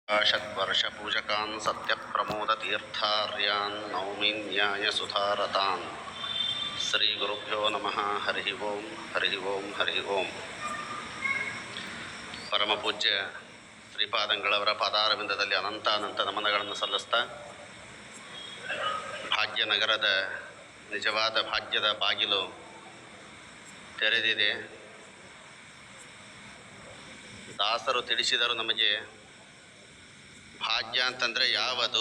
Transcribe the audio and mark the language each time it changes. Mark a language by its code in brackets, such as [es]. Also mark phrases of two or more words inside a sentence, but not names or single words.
[sa] षड्वर्षपूजकान् सत्यप्रमोदतीर्थार्यान् नौमि न्यायसुधारतान् ಶ್ರೀಗುರುಭ್ಯೋ ನಮಃ. ಹರಿ ಓಂ ಹರಿ ಓಂ ಹರಿ ಓಂ. [kn] ಪರಮಪೂಜ್ಯ ಶ್ರೀಪಾದಂಗಳವರ ಪಾದಾರವಿಂದದಲ್ಲಿ ಅನಂತ ನಮನಗಳನ್ನು ಸಲ್ಲಿಸ್ತಾ ಭಾಗ್ಯನಗರದ ನಿಜವಾದ ಭಾಗ್ಯದ ಬಾಗಿಲು ತೆರೆದಿದೆ. ದಾಸರು ತಿಳಿಸಿದರು ನಮಗೆ ಭಾಗ್ಯ ಅಂತಂದರೆ ಯಾವುದು.